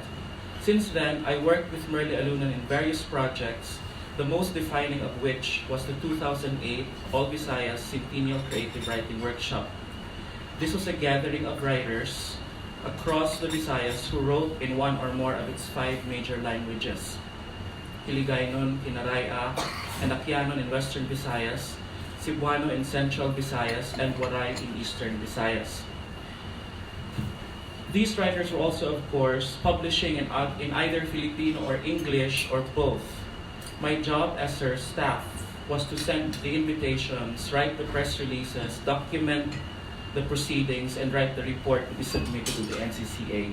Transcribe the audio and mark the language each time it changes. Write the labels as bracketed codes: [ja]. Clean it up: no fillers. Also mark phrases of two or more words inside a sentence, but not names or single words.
[en] Since then, I worked with Merly Alunan in various projects, the most defining of which was the 2008 All Visayas Centennial Creative Writing Workshop. This was a gathering of writers across the Visayas who wrote in one or more of its 5 major languages: Hiligaynon, Hinaraya, and Akyanon in Western Visayas, Cebuano in Central Visayas, and Waray in Eastern Visayas. These writers were also, of course, publishing in either Filipino or English or both. My job as their staff was to send the invitations, write the press releases, document the proceedings, and write the report to be submitted to the NCCA.